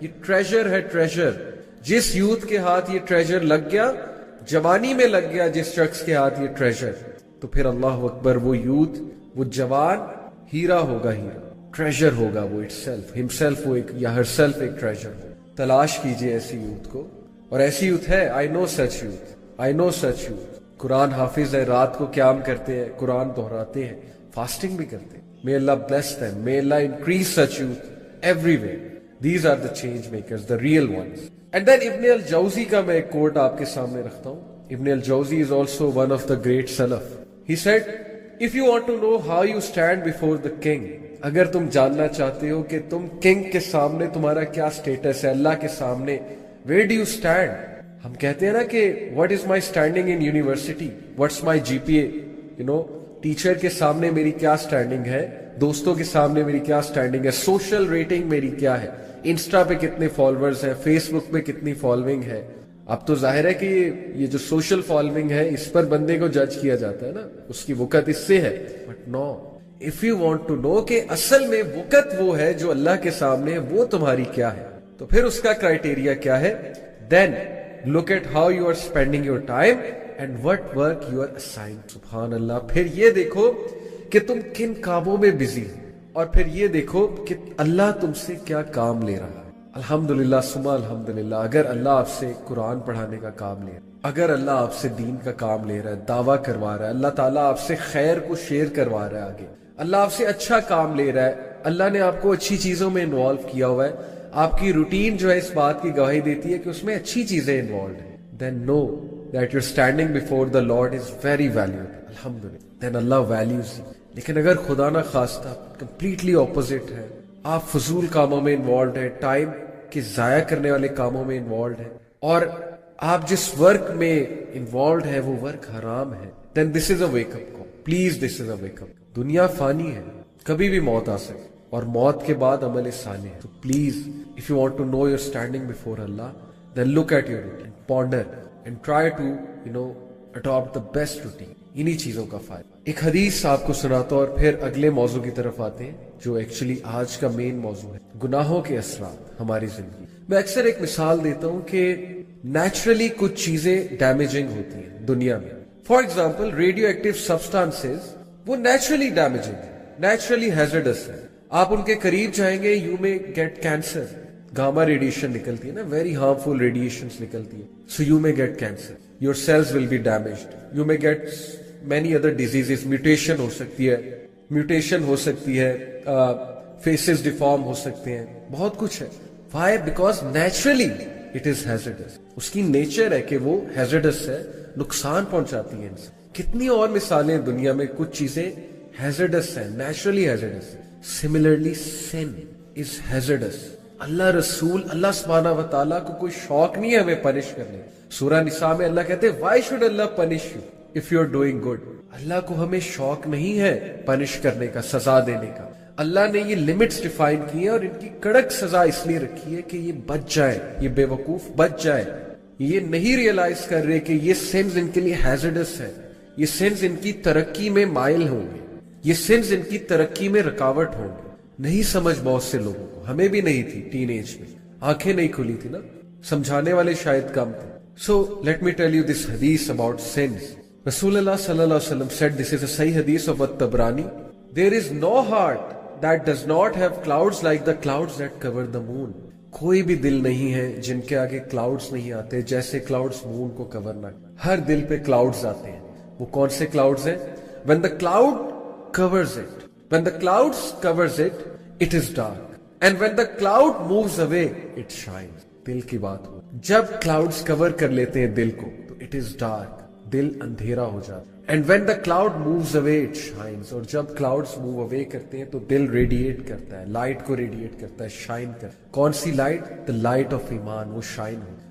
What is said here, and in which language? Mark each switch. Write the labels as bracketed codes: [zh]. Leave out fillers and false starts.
[ur] یہ ٹریجر ہے، ٹریجر. جس یوتھ کے ہاتھ یہ ٹریجر لگ گیا، جوانی میں لگ گیا جس شخص کے ہاتھ یہ ٹریجر، تو پھر اللہ اکبر، وہ یوتھ، وہ جوان ہیرا ہوگا، ہیرا ٹریجر ہوگا وہ اٹ سیلف، ہم سیلف، وہ ایک یا ہر سیلف ایک ٹریجر ہو. تلاش کیجئے ایسی یوتھ کو، اور ایسی یوتھ ہے. [en] I know such youth, I know such youth. [ur] قرآن حافظ ہے، رات کو قیام کرتے ہیں، قرآن دہراتے ہیں، فاسٹنگ بھی کرتے ہیں. [en] May Allah bless them. May Allah increase such youth everywhere. These are the change makers, the real ones. And then [ur] Ibn al-Jawzi کا میں ایک کوٹ آپ کے سامنے رکھتا ہوں. [en] Ibn al-Jawzi is also one of the great Salaf. He said, if you want to know how you stand before the king, [ur] اگر تم جاننا چاہتے ہو کہ تم کنگ کے سامنے تمہارا کیا سٹیٹس ہے، اللہ کے سامنے [en] where do you stand؟ [ur] ہم کہتے ہیں نا کہ [en] what is my standing in university, what's my GPA, you know, [ur] teacher کے سامنے میری کیا سٹینڈنگ ہے، دوستوں کے سامنے میری کیا سٹینڈنگ ہے، سوشل ریٹنگ میری کیا ہے، انسٹا پہ کتنے فالوورز ہیں، فیس بک پہ کتنی فالوئنگ ہے. اب تو ظاہر ہے کہ یہ جو سوشل فالوئنگ ہے اس پر بندے کو جج کیا جاتا ہے نا، اس کی وقت اس سے ہے. [en] but no, if you want to know [ur] کہ اصل میں وقت وہ ہے جو اللہ کے سامنے ہے، وہ تمہاری کیا ہے، تو پھر اس کا کرائٹیریا کیا ہے. [en] Then look at how you are spending your time and what work you are assigned. [ur] سبحان اللہ. پھر یہ دیکھو کہ تم کن کاموں میں بزی ہو، اور پھر یہ دیکھو کہ اللہ تم سے کیا کام لے رہا ہے. الحمدللہ ثم الحمدللہ. اگر اللہ آپ سے قرآن پڑھانے کا کام لے رہا ہے، اگر اللہ آپ سے دین کا کام لے رہا ہے، دعویٰ کروا رہا ہے، اللہ تعالیٰ آپ سے خیر کو شیئر کروا رہا ہے، آگے اللہ آپ سے اچھا کام لے رہا ہے، اللہ نے آپ کو اچھی چیزوں میں انوالو کیا ہوا ہے، آپ کی روٹین جو ہے اس بات کی گواہی دیتی ہے کہ اس میں اچھی چیزیں انوالوڈ ہیں، [en] then know that you're standing before the Lord is very valuable. Alhamdulillah. Then Allah values you. [ur] لیکن اگر خدا نہ خواستہ [en] completely opposite [ur] ہے، آپ فضول کاموں میں انوالوڈ ہیں، ٹائم کے ضائع کرنے والے کاموں میں انوالوڈ ہیں، اور آپ جس ورک میں انوالوڈ ہے وہ ورک حرام ہے، [en] then this is a wake up call. Please, this is a wake up. [ur] دنیا فانی ہے، کبھی بھی موت آ سکتی، اور موت کے بعد عمل صالح ہے. [en] تو please if you want to know you're standing before Allah, then look at your routine, ponder and try to adopt the best routine. [ur] انہی چیزوں کا فائدہ. ایک حدیث آپ کو سناتا ہوں اور پھر اگلے موضوع کی طرف آتے ہیں جو ایکچولی آج کا مین موضوع ہے، گناہوں کے اثرات ہماری زندگی. میں اکثر ایک مثال دیتا ہوں کہ نیچرلی کچھ چیزیں ڈیمیجنگ ہوتی ہیں دنیا میں. For example radio active substances, وہ نیچرلی ڈیمیجنگ ہے، نیچرلی ہیزرڈس ہے. آپ ان کے قریب جائیں گے، [en] You may get cancer. [ur] گاما ریڈیشن نکلتی ہے نا، [en] very harmful radiations [ur] نکلتی ہے. [en] So you may get cancer, your cells will be damaged, you may get many other diseases. [ur] Mutation ہو سکتی ہے، میوٹیشن ہو سکتی ہے، فیسز ڈیفارم ہو سکتے ہیں، بہت کچھ ہے. [en] Why? Because naturally it is hazardous. [ur] اس کی نیچر ہے کہ وہ ہیزرڈس ہے، نقصان پہنچاتی ہے انسان. کتنی اور مثالیں دنیا میں، کچھ چیزیں ہیزرڈس ہیں، نیچرلی ہیزرڈس ہیں. [en] Similarly, sin is hazardous. [ur] اللہ رسول، اللہ سبحانہ و تعالیٰ کو کوئی شوق نہیں ہے ہمیں پنش کرنے. سورہ نساء میں اللہ کہتے ہیں [en] why should Allah punish you if you're doing good. [ur] اللہ کو ہمیں شوق نہیں ہے پنش کرنے کا، سزا دینے کا. اللہ نے یہ لمٹس ڈیفائن کی ہیں اور ان کی کڑک سزا اس لیے رکھی ہے کہ یہ بچ جائے، یہ بے وقوف بچ جائے. یہ نہیں ریئلائز کر رہے کہ یہ سنز ان کے لیے ہیزرڈس ہے، یہ سنز ان کی ترقی میں مائل ہوں گے، یہ سنز ان کی ترقی میں رکاوٹ ہوں گے. نہیں سمجھ بہت سے لوگوں کو، ہمیں بھی نہیں تھی ٹین ایج میں، آنکھیں نہیں کھلی تھی نا، سمجھانے والے شاید کم تھے. [en] So let me tell you this hadith about sins. رسول اللہ صلی اللہ علیہ وسلم said, this is a صحیح حدیث of الطبرانی, there is no heart that does not have clouds like the clouds that cover the moon. [ur] کوئی بھی دل نہیں ہے جن کے آگے کلاؤڈز نہیں آتے جیسے کلاؤڈز مون کو کور نہ. ہر دل پہ کلاؤڈز آتے ہیں. وہ کون سے کلاؤڈز ہیں؟ [en] when the cloud covers it, when the clouds covers it, it is dark, and when the cloud moves away, it shines. [ur] دل کی بات ہو، جب کلاؤڈز کور کر لیتے ہیں دل کو تو [en] it is dark, [ur] دل اندھیرا ہو جاتا. [en] And when the cloud moves away, it shines. [ur] اور جب [en] clouds move away [ur] کرتے ہیں تو دل ریڈیٹ کرتا ہے, لائٹ کو ریڈیٹ کرتا ہے, شائن کرتا ہے. کون سی لائٹ؟ [en] the light of [ur] ایمان, وہ شائن ہو.